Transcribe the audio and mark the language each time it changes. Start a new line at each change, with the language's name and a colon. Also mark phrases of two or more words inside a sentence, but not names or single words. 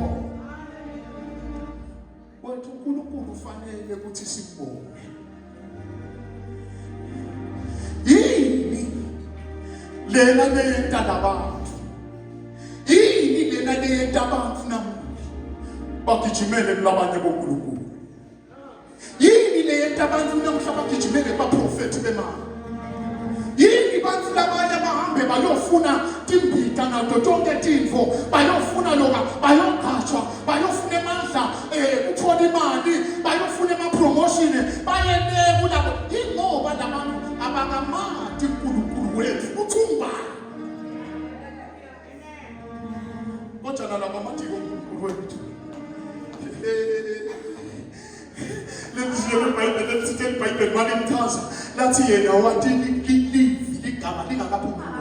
Swati: wethu uNkulunkulu ufanele ukuthi simbonge yini lena leyentanda abantu yini lena leyenta abantu namuhla bagijimele kulabanye boNkulunkulu yini leyenta abantu namuhla bagijimele baprofethi bemali yini bantu labanye bahambe bayofuna timbita nato tonke tintfo bayofuna loba bayogqatshwa bayofuna amandla ukuthola imali bayofuna ama-promotion bayele kulabo ingoba labantu abangamati uNkulunkulu wethu uthungubani kodwa nalabo amati uNkulunkulu wethu
English: Let's Bible
Swati: mali mthaza lathi yena wathi ligama lingakaphumi